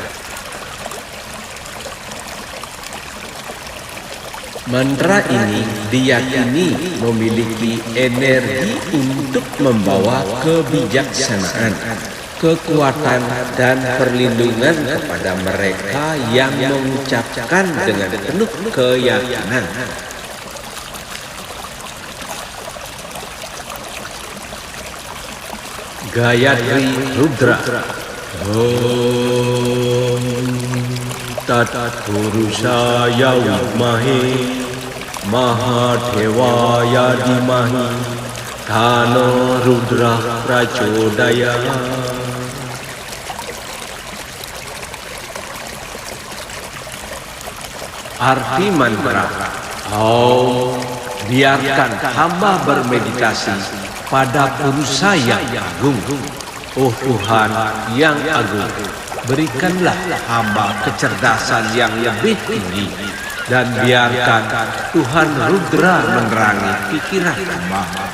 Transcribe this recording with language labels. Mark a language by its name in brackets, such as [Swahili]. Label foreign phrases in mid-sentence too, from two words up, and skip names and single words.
[Indonesian] Mantra ini diyakini memiliki energi untuk membawa kebijaksanaan, kekuatan, dan perlindungan kepada mereka yang mengucapkan dengan penuh keyakinan. Gayatri Rudra. [Sanskrit] ॐ तत् पुरुषाय विद्महे महादेवाय धीमहि तनो रुद्र प्रचोदया. [Indonesian] Arti mantra. Biarkan hamba bermeditasi pada Purusa yang agung. Oh Tuhan yang agung, berikanlah hamba kecerdasan yang lebih tinggi, dan biarkan Tuhan Rudra menerangi pikiran hamba.